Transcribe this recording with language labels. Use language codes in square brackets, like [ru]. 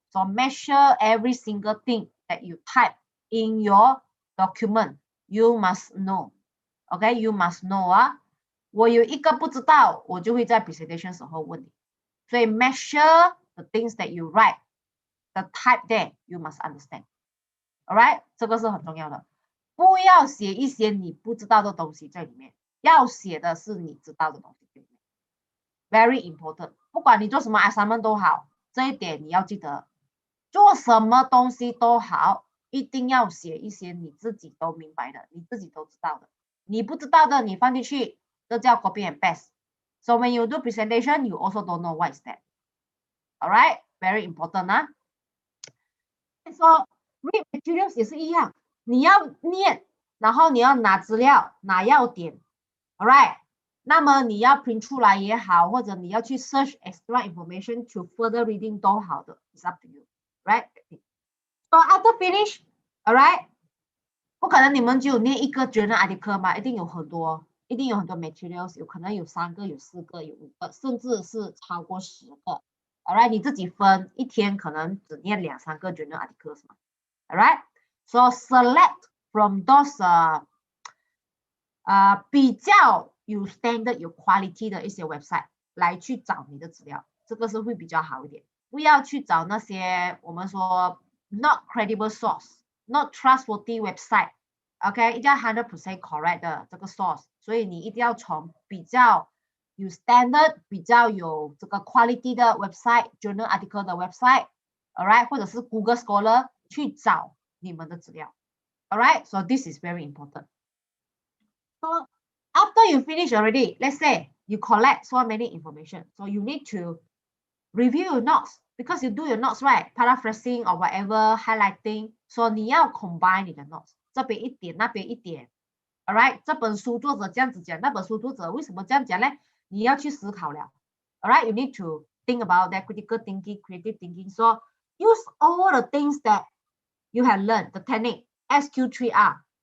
[en] So make sure every single thing that you type in your document, you must know. Okay, you must know 啊。 [zh] 我有一个不知道，我就会在 presentation 时候问你。所以 [en] make sure the things that you write, the type there, you must understand. [zh] Alright， 这个是很重要的。不要写一些你不知道的东西在里面。要写的是你知道的东西 ， [en] very important。 [zh] 不管你做什么 assignment 都好，这一点你要记得。做什么东西都好，一定要写一些你自己都明白的，你自己都知道的。你不知道的，你放进去，这叫 [en] copy and paste. So when you do presentation, you also don't know what is that. Alright, very important 啊。 So read materials [zh] 也是一样，你要念，然后你要拿资料，拿要点。 [en] Alright， [zh] 那么你要 [en] print [zh] 出来也好，或者你要去 [en] search extra information to further reading [zh] 都好的 [en] ，it's up to you, right? So after finish, [zh] alright， 不可能你们只有念一个 journal article 嘛，一定有很多 materials， 有可能有3个、有4个、有5个，甚至是超过10个。 Alright， 你自己分，一天可能只念2、3个 journal articles 嘛。 Alright， [en] so select from those [zh] 比较有 standard 有 quality 的一些 website 来去找你的资料，这个是会比较好一点。不要去找那些我们说 [en] not credible source, not trustworthy website。 [zh] OK， 一定要 [en] 100% correct [zh] 的这个 source， 所以你一定要从比较 [en] 有 standard [zh] 比较有这个 [en] quality 的 website journal article 的 website alright [zh] 或者是 [en] Google Scholar [zh] 去找你们的资料 [en] alright so this is very important so after you finish already let's say you collect so many information so you need to review your notes because you do your notes right paraphrasing or whatever highlighting so [zh] 你要 [en] combine 你的 notes [zh] 这边一点那边一点 [en] alright [zh] 这本书作者这样子讲那本书作者为什么这样讲呢你要去思考了 [en] alright you need to think about that critical thinking creative thinking so use all the things that you have learned the technique SQ3R